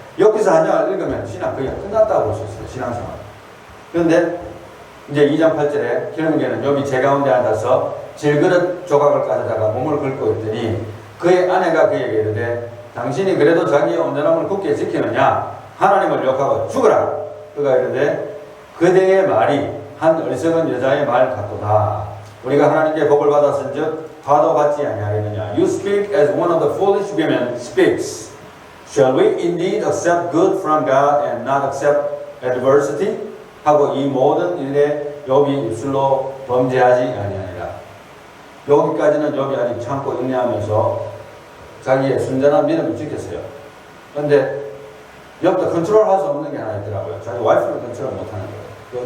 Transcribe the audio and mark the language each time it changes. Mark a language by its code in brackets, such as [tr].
[ko] 욥기서 한 장을 읽으면 신학 거의 끝났다고 볼 수 있어요. 신앙생활. 그런데 이제 2장 8절에 결국에는 욥이 제 가운데 앉아서 질그릇 조각을 가져다가 몸을 긁고 있더니 그의 아내가 그에게 이르되 당신이 그래도 자기의 온전함을 굳게 지키느냐 하나님을 욕하고 죽어라. 그가 이르되 그대의 말이 한 어리석은 여자의 말 같도다. 우리가 하나님께 복을 받았은즉 화도 받지 아니하겠느냐. [en] You speak as one of the foolish women speaks. Shall we indeed accept good from God and not accept adversity? [ko] 하고 이 모든 일에 욥이 입술로 범죄하지 아니하니라. 여기까지는 욥이 아직 참고 인내하면서 자기의 순전한 믿음을 지켰어요. 그런데 욥도 컨트롤할 수 없는 게 하나 있더라고요. 자기 와이프를 컨트롤 못하는 거예요.